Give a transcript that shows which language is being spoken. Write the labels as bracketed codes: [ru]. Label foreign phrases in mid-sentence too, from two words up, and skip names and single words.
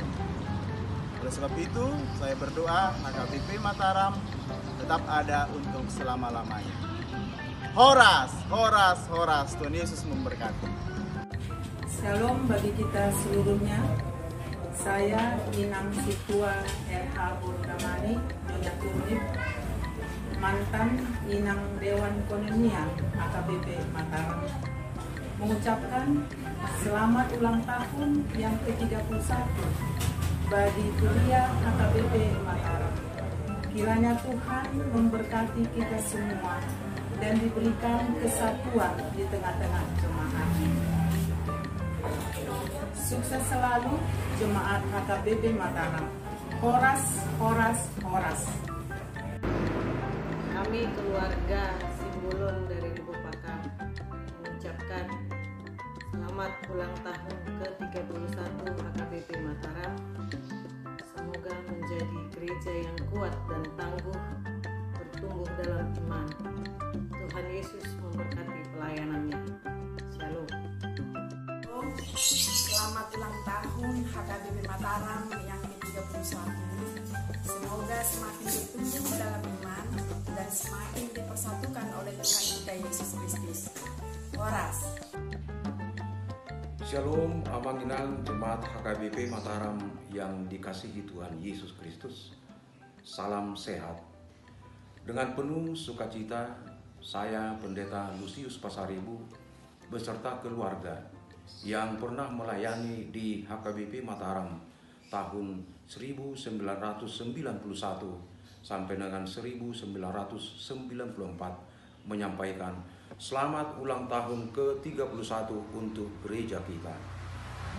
[id] Oleh sebab itu, saya berdoa HKBP Mataram tetap ada untuk selama-lamanya. [bbc] Horas, horas, horas. [id] Tuhan Yesus memberkati. Shalom bagi kita seluruhnya. Saya Inang Situa RH Burdamani, Nyonya Turnip, mantan Inang Dewan Konenia HKBP Mataram, mengucapkan selamat ulang tahun yang ke-31 bagi kuliah HKBP Mataram. Kiranya Tuhan memberkati kita semua dan diberikan kesatuan di tengah-tengah jemaat. Sukses selalu jemaat HKBP Mataram. [bbc] Horas, horas, horas. [id] Kami keluarga Simbulon dari Lubupaka mengucapkan selamat ulang tahun ke-31 HKBP Mataram. Semoga menjadi gereja yang kuat dan tangguh, bertumbuh dalam iman. Tuhan Yesus memberkati pelayanannya. Shalom. Selamat ulang tahun HKBP Mataram yang ke-31. Semoga semakin bertumbuh dalam iman dan semakin dipersatukan oleh Tuhan kita Yesus Kristus. [bbc] Horas. [id] Shalom, amanginan jemaat HKBP Mataram yang dikasihi Tuhan Yesus Kristus. Salam sehat. Dengan penuh sukacita, saya Pendeta Lucius Pasaribu beserta keluarga yang pernah melayani di HKBP Mataram tahun 1991 sampai dengan 1994 menyampaikan selamat ulang tahun ke-31 untuk gereja kita.